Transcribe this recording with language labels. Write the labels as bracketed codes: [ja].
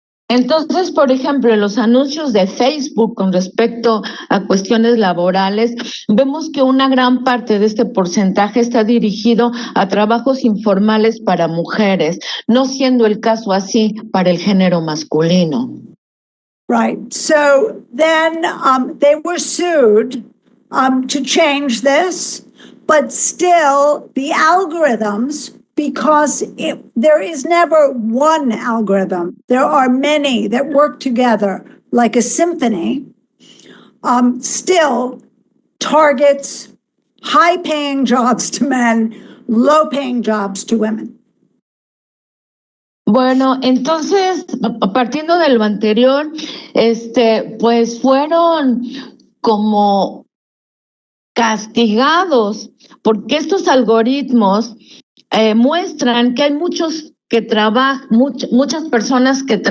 [es] Entonces, por ejemplo, en los anuncios de Facebook con respecto a cuestiones laborales, vemos que una gran parte de este porcentaje está dirigido a trabajos informales para mujeres, no siendo el caso así para el género masculino. [en] Right. So then they were sued to change this, but still the algorithms because there is never one algorithm. There are many that work together like a symphony, still targets high-paying jobs to men, low-paying jobs to women. [es] Bueno, entonces, partiendo de lo anterior, pues fueron como castigados porque estos algoritmos muestran que hay muchos que trabajan, muchas personas